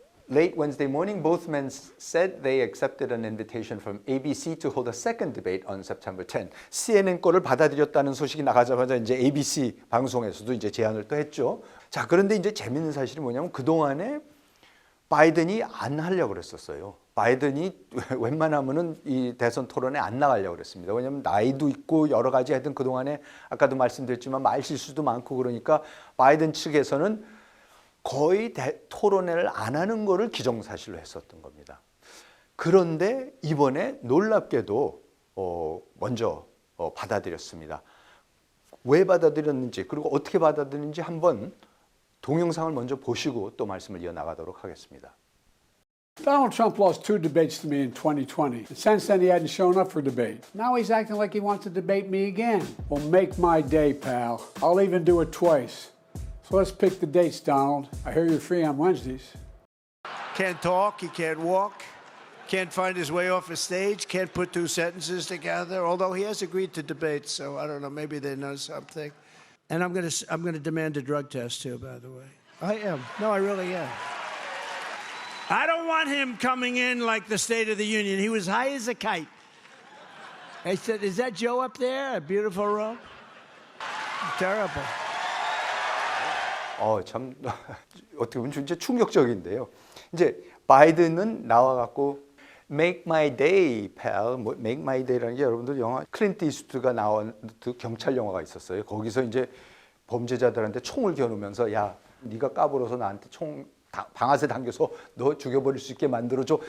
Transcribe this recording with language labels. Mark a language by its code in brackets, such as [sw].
[en] Late Wednesday morning, both men said they accepted an invitation from ABC to hold a second debate on September 10. [ko] CNN 거를 받아들였다는 소식이 나가자마자 이제 ABC 방송에서도 이제 제안을 또 했죠. 자, 그런데 이제 재밌는 사실이 뭐냐면 그동안에 바이든이 안 하려고 그랬었어요. 바이든이 웬만하면은 이 대선 토론에 안 나가려고 그랬습니다. 왜냐하면 나이도 있고 여러 가지 하여튼 그동안에 아까도 말씀드렸지만 말 실수도 많고 그러니까 바이든 측에서는 거의 토론회를 안 하는 거를 기정사실로 했었던 겁니다. 그런데 이번에 놀랍게도 먼저 받아들였습니다. 왜 받아들였는지 그리고 어떻게 받아들였는지 한번 동영상을 먼저 보시고 또 말씀을 이어나가도록 하겠습니다. [en] Donald Trump lost 2 debates to me in 2020. Since then, he hadn't shown up for debate. Now he's acting like he wants to debate me again. Well, make my day, pal. I'll even do it twice. So let's pick the dates, Donald. I hear you're free on Wednesdays. Can't talk, he can't walk, can't find his way off a stage, can't put 2 sentences together, although he has agreed to debate, so I don't know, maybe they know something. And I'm gonna demand a drug test too, by the way. I am. No, I really am. I don't want him coming in like the State of the Union. He was high as a kite. I said, is that Joe up there? A beautiful room? Terrible. [ko] 참 어떻게 보면 진짜 충격적인데요. 이제 바이든은 나와 갖고 [en] Make my day, pal. [ko] 뭐 [en] Make my day [ko] 라는 게 여러분들 영화 클린트 이스트가 나온 경찰 영화가 있었어요. 거기서 이제 범죄자들한테 총을 겨누면서 야, 네가 까불어서 나한테 총 방아쇠 당겨서 너 죽여버릴 수 있게 만들어줘.